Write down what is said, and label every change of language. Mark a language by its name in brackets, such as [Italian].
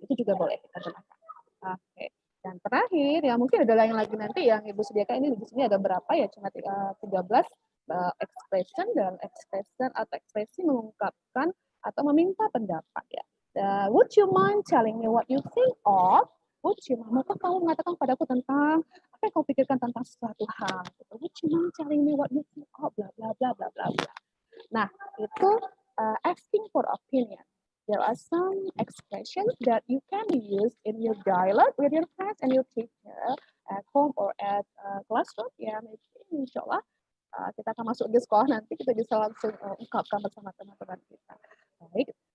[Indonesian] Itu juga boleh kita gunakan. Oke. Dan terakhir ya mungkin ada yang lagi nanti yang Ibu sediakan ini di sini ada berapa ya, cuma 13 expression dan expression atau ekspresi mengungkapkan atau meminta pendapat ya. [English] Would you mind telling me what you think of? Would you mind? [Indonesian] Maka kamu mengatakan padaku tentang apa yang kamu pikirkan tentang suatu hal. [English] Would you mind telling me what you think of? Bla bla bla bla bla bla. [Indonesian] Nah itu [English] asking for opinion. There are some expressions that you can use in your dialogue with your friends and your teacher at home or at classroom. [Indonesian] Ya, insya Allah kita akan masuk di sekolah nanti kita bisa langsung ungkapkan bersama teman-teman kita. Baik.